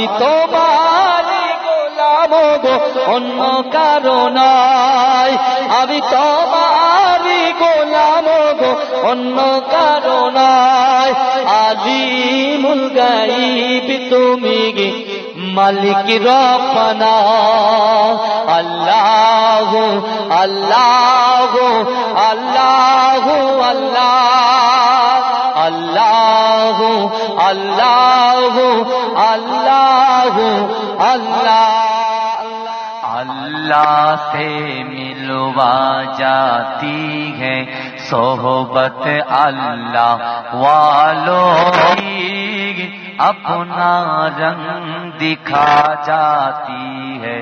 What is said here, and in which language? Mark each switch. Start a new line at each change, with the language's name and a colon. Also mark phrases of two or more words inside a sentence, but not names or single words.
Bangla: তোমার গোলাম গো অন্য কারণ নয় আমি তোমার গোলাম গো অন্য কারণ নয়
Arabic: عالم الغيب
Bangla: তুমি মালিক রব্বানা
Arabic: الله الله الله الله الله الله الله
Urdu: اللہ سے ملوا جاتی ہے صحبت اللہ والوں کی اپنا رنگ دکھا جاتی ہے